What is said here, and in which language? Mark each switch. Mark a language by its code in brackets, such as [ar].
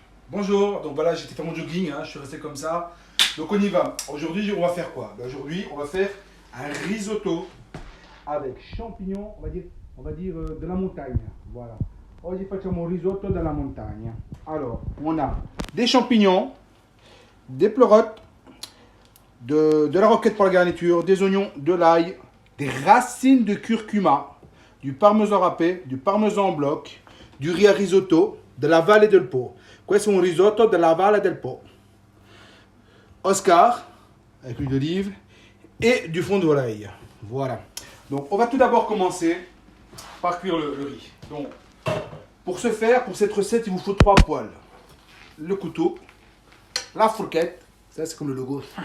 [fr] Bonjour, donc voilà, j'étais faire mon jogging, hein, je suis resté comme ça. Donc on y va. Aujourd'hui, on va faire quoi? Aujourd'hui, on va faire un risotto avec champignons, de la montagne. Voilà. [it] Oggi facciamo un risotto della montagna. [fr] Alors, on a des champignons, des pleurotes, de la roquette pour la garniture, des oignons, de l'ail, des racines de curcuma, du parmesan râpé, du parmesan en bloc, du riz à risotto, de la Valle del Po. [it] Questo è un risotto della Valle del Po. [fr] Oscar, avec l'huile d'olive, et du fond de volaille. Voilà. Donc, on va tout d'abord commencer par cuire le riz. Donc, pour ce faire, pour cette recette, il vous faut 3 poêles. Le couteau, la fourchette, ça c'est comme le logo.